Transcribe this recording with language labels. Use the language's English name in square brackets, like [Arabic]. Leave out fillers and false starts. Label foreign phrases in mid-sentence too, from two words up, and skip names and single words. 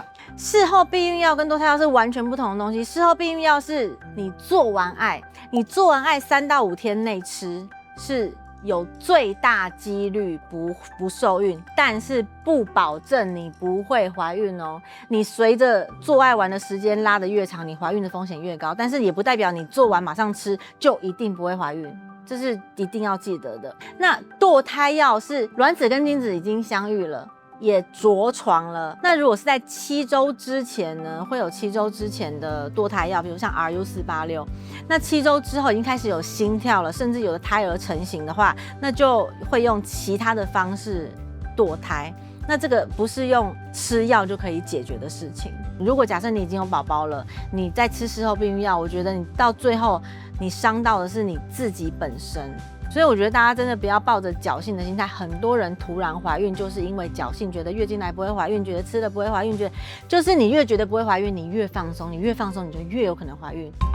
[Chinese] 事後避孕藥跟墮胎藥是完全不同的東西。事後避孕藥是你做完愛3到5天內吃，是有最大幾率不受孕，但是不保證你不會懷孕哦。你隨着做愛完的時間拉得越長，你懷孕的風險越高，但是也不代表你做完馬上吃就一定不會懷孕，這是一定要記得的。那墮胎藥是卵子跟精子已經相遇了，也着床了。那如果是在7週之前呢，會有7週之前的堕胎藥，比如像 RU486。那7週之後已經開始有心跳了，甚至有的胎兒成型的話，那就會用其他的方式墮胎。那這個不是用吃藥就可以解決的事情。如果假設你已經有寶寶了，你在吃事後避孕藥，我覺得你到最後你傷到的是你自己本身。所以我覺得大家真的不要抱着僥倖的心態，很多人突然懷孕就是因為僥倖，覺得月經來不會懷孕，覺得吃了不會懷孕，覺得就是你越覺得不會懷孕，你越放鬆，你越放鬆，你就越有可能懷孕。